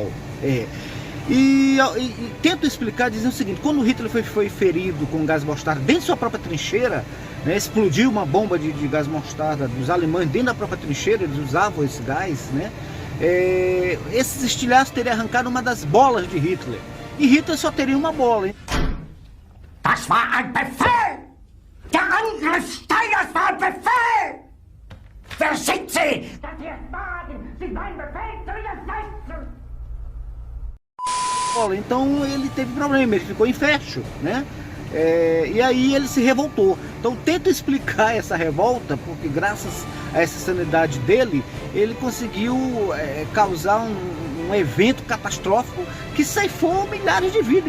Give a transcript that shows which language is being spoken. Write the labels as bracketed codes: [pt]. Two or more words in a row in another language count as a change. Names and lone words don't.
[pt] E tento explicar dizendo o seguinte: quando Hitler foi ferido com gás mostarda dentro de sua própria trincheira, né, explodiu uma bomba de gás mostarda dos alemães dentro da própria trincheira, eles usavam esse gás, né? Esses estilhaços teriam arrancado uma das bolas de Hitler. E Hitler só teria uma bola, hein? [de] Das war ein Befehl! Der Angriff Steiners war ein Befehl! Wer schickt Sie? Dass Sie es wagen, Sie meinen Befehl zu widersetzen! [pt] Então ele teve problema, ele ficou em fecho, né? E aí ele se revoltou. Então tento explicar essa revolta, porque graças a essa sanidade dele, ele conseguiu causar um evento catastrófico que ceifou milhares de vidas.